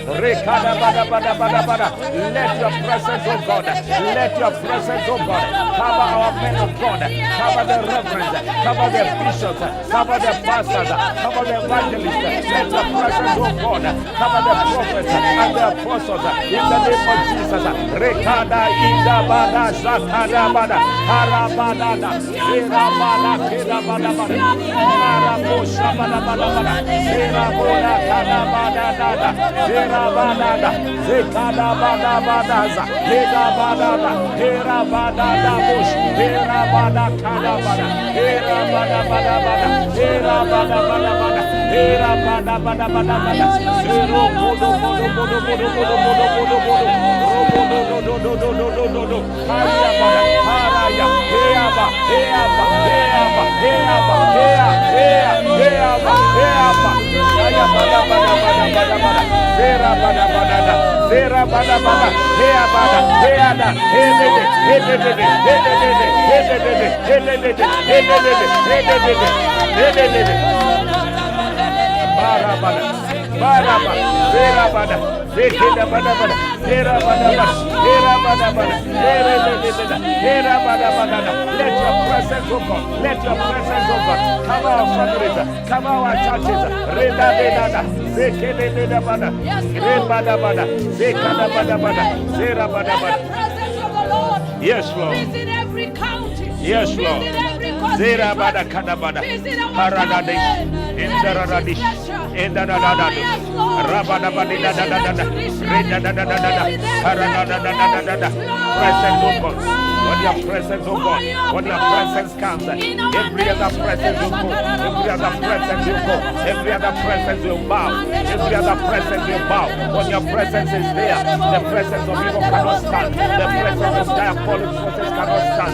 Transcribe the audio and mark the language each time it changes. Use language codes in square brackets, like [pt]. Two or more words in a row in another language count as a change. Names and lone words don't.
[en] Let your presence, oh God. Let your presence, oh God. Cover our men of God. Cover the reverends. Cover the bishops. Cover the pastors. Cover the evangelists. Let your presence, oh God. Cover the prophets and the apostles. In the name of Jesus. Rekada inda bada zakada bada harabada irabada kirabada bada harabosha bada bada bada irabola kada bada bada irabada zekada bada bada za irabada irabada bosh irabada kada bada irabada bada bada irabada bada bada irabada bada bada bada irobodo bodo bodo bodo bodo bodo bodo bodo do haraya heaba heaba heaba heaba heaba aya bada bada bada bada bada zera bada bada zera bada bada heaba heada hedede hedede hedede hedede hedede hedede hedede barabada baraba zera bada zekeda bada bada hera bada bada hera bada bada hera bada bada. Let your presence, oh God, let your presence, oh God, cover our families, cover our churches. Reda bada zekeda bada bada bada zekada bada bada zera bada bada. Yes, Lord. Visit every county. Yes, Lord. Zera bada kada bada paradadish indaradish indaradadish rabada bada da reda da paradadadadada. Presence, oh God. When your presence, oh God, when your presence comes, every other presence will go, every other presence will go, every other presence will bow, every other presence will bow. When your presence is there, the presence of evil cannot stand, the presence of diabolic forces cannot stand.